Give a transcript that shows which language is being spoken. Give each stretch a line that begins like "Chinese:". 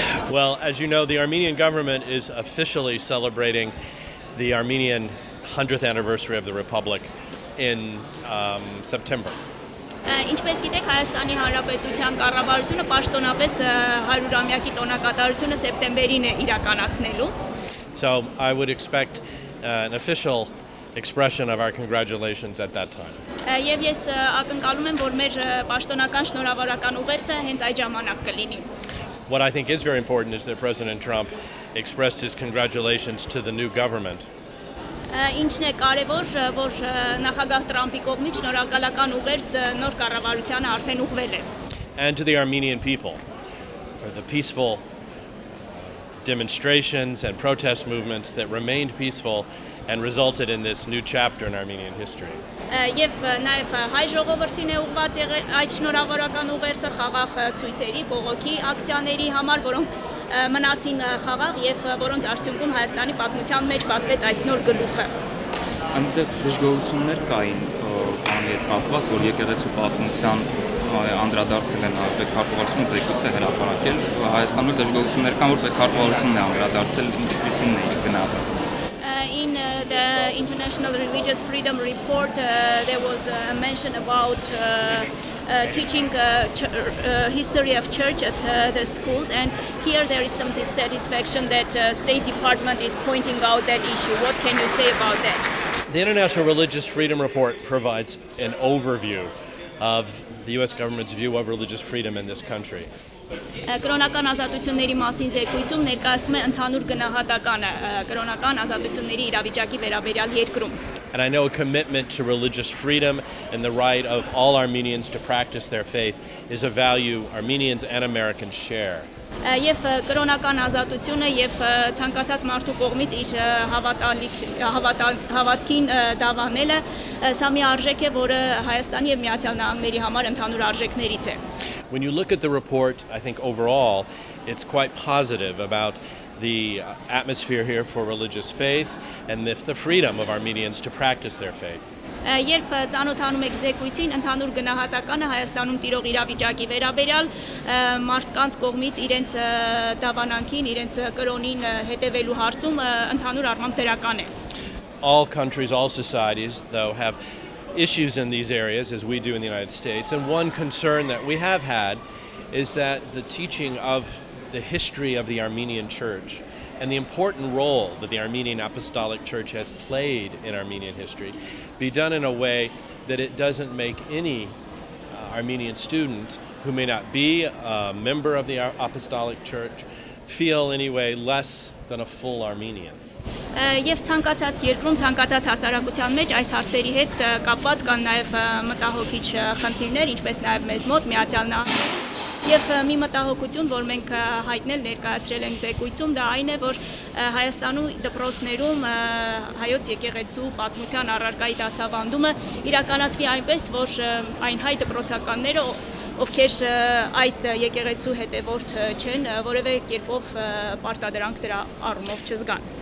English: Well, as you know, the Armenian government is officially celebrating the Armenian 100th anniversary of the Republic in September.
Armenian: Ինչպես գիտեք, Հայաստանի Հանրապետության կառավարությունը պաշտոնապես 100-ամյակի տոնակատարությունը սեպտեմբերին է իրականացնելու։
English: So I would expect an official expression of our congratulations at that time.
Armenian: Եվ ես ակնկալում եմ, որ մեր պաշտոնական շնորհավորական ուղերձը հենց այդ ժամանակ կլինի։
English: What I think is very important is that President Trump expressed his congratulations to the new government.
Armenian: Ինչն է կարևոր, որ նախագահ Տրամպի կողմից շնորհակալական ուղերձ նոր կառավարությանը արդեն ուղղվել է։
English: And to the Armenian people for the peaceful demonstrations and protest movements that remained peaceful and resulted in this new chapter in Armenian history.
Armenian: Եվ նաև հայ ժողովրդին է ուղղված եղել այդ շնորհավորական ուղերձը խաղաղ ցույցերի, բողոքի ակցիաների համար, որոնք մնացին խաղաղ եւ որոնց արդյունքում Հայաստանի պատմության մեջ բացվեց այս նոր գլուխը։ Այնտեղ դժգոհություններ կային բանի հետ կապված, որ եկեղեցու պատմության անդրադարձել են պետքարտուղարությունը զեկույց է հրապարակել։ Հայաստանում դժգոհություններ կան, որ պետքարտուղարությունն է անդրադարձել, ինչպիսին է գնահատել։
English: In the International Religious Freedom Report, there was a mention about teaching history of church at the schools, and here there is some dissatisfaction that State Department is pointing out that issue. What can you say about that? The International Religious Freedom Report provides an overview of the U.S. government's view of religious freedom in this country.
Armenian: Կրոնական ազատությունների մասին զեկույցում ներկայացվում է ընդհանուր գնահատականը կրոնական ազատությունների իրավիճակի վերաբերյալ երկրում։
English: And I know a commitment to religious freedom and the right of all Armenians to practice their faith is a value Armenians and Americans share.
Armenian: Եվ կրոնական ազատությունը եւ ցանկացած մարդու կողմից իր հավատքին դավանելը սա մի արժեք է, որը Հայաստանի եւ Միացյալ Նահանգների համար ընդհանուր արժեքներից է։
English: When you look at the report, I think overall it's quite positive about the atmosphere here for religious faith and the freedom of Armenians to practice their faith.
Armenian: Երբ ծանոթանում եք զեկույցին, ընդհանուր գնահատականը Հայաստանում տիրող իրավիճակի վերաբերյալ մարդկանց կողմից իրենց դավանանքին, իրենց կրոնին հետևելու հարցում ընդհանուր առմամբ դրական է։
English: All countries, all societies, though, have issues in these areas, as we do in the United States. And one concern that we have had is that the teaching of the history of the Armenian Church and the important role that the Armenian Apostolic Church has played in Armenian history be done in a way that it doesn't make any Armenian student who may not be a member of the Apostolic Church feel anyway less than a full Armenian.
Armenian: Եվ ցանկացած երկրում, ցանկացած հասարակության մեջ այս հարցերի հետ կապված կան նաև մտահոգիչ խնդիրներ, ինչպես նաև մեզ մոտ Միացյալ Նահանգներում։ Եվ մի մտահոգություն, որ մենք հայտնել ներկայացրել ենք զեկույցում, դա այն է, որ Հայաստանում դպրոցներում հայոց եկեղեցու պատմության առարկայի դասավանդումը իրականացվի այնպես, որ այն հայ դպրոցականները, ովքեր այդ եկեղեցու հետևորդ չեն, որևէ կերպով պարտադրանք դրա առումով չզգան։